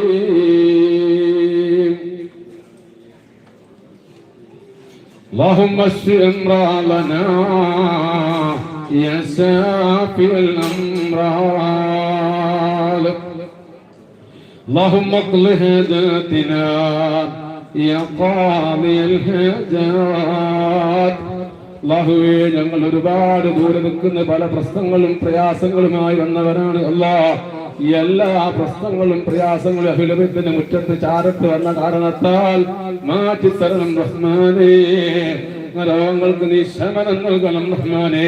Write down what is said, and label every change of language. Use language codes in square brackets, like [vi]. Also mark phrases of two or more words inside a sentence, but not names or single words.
[ar] اللهم اشف أمراضنا يا شافي الأمراض. اللهم اقض حاجاتنا يا قاضي الحاجات. [ml] അല്ലാഹുവേ, ഞങ്ങൾ ഒരുപാട് ദൂരെ നിൽക്കുന്ന പല പ്രശ്നങ്ങളും പ്രയാസങ്ങളുമായി വന്നവരാണ്. അല്ലാഹ്, എല്ലാ പ്രശ്നങ്ങളും പ്രയാസങ്ങളും അഭിലഭ്യത്തിന് മുറ്റത്ത് ചാരത്ത് വന്ന കാരണത്താൽ മാറ്റിത്തരണം റഹ്മാനേ. രോഗങ്ങൾക്ക് നീ ശമനം നൽകണം റഹ്മാനേ.